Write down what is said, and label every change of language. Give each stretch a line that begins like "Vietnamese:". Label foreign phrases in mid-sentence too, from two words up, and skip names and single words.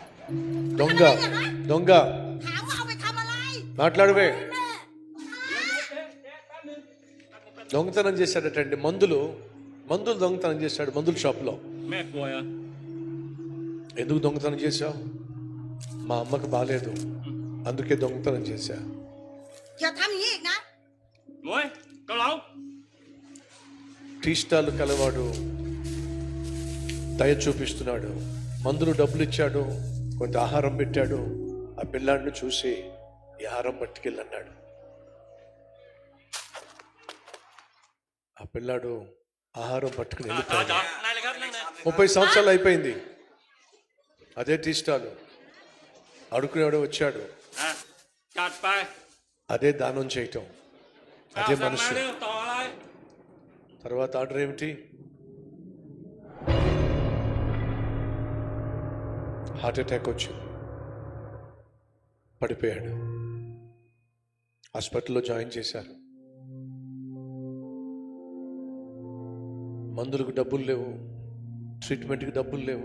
Telugu: దొంగ దొంగ
Thai: ถามว่าเอาไปทำอะไร
Telugu: మాట్లాడవే. దొంగతనం చేశాడటండి. మందులు దొంగతనం చేశాడు మందుల షాప్లో.
Thai: แม่กลัวเหรอ
Telugu: ఎందుకు దొంగతనం చేశావు? మా అమ్మకు బాగాలేదు, అందుకే దొంగతనం చేశా.
Thai: อย่าทำอย่างนี้อีกนะ หมวยเกาเหลา
English: tea stall
Telugu: కలవాడు దయ చూపిస్తున్నాడు, మందులు డబ్బులు ఇచ్చాడు, కొంత ఆహారం పెట్టాడు. ఆ పిల్లాడిని చూసి ఈ ఆహారం పట్టుకెళ్ళన్నాడు. ఆ పిల్లాడు ఆహారం పట్టుకుని వెళ్ళిపోయాడు.
Thai: นายเลยครับนั่งนะ
Telugu: 30 సంవత్సరాలు అయిపోయింది. అదే
English: tea stall
Telugu: అడుకునేవాడు వచ్చాడు.
Thai: จัดไป
Telugu: అదే దానం చేయటం, అదే
Thai: สั่ง
Telugu: మనసు.
Thai: มาเรื่องต่ออะไร
Telugu: తర్వాత ఆర్డర్ ఏమిటి?
English: heart attack
Telugu: వచ్చింది, పడిపోయాడు. హాస్పిటల్లో జాయిన్ చేశారు. మందులకు డబ్బులు లేవు, ట్రీట్మెంట్కి డబ్బులు లేవు.